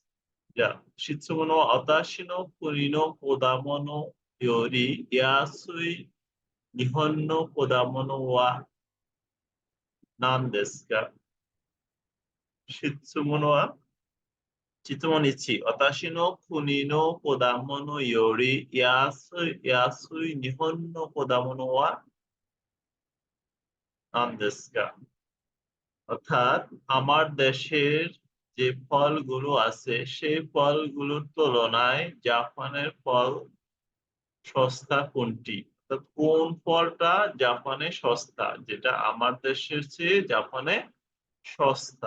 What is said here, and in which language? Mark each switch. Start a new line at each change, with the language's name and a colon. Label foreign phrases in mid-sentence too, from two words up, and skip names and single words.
Japanese: じゃあ、質問は私の国の果物より安い日本の果物は何ですか？質問は、質問1、私の国の果物より安い日本の果物は何ですか?
Bangla: অর্থাৎ আমার দেশের যে ফলগুলো আছে সেই ফলগুলোর তুলনায় জাপানের ফল সস্তা কোনটি? অর্থাৎ কোন ফলটা জাপানে সস্তা, যেটা আমার দেশের চেয়ে জাপানে সস্তা?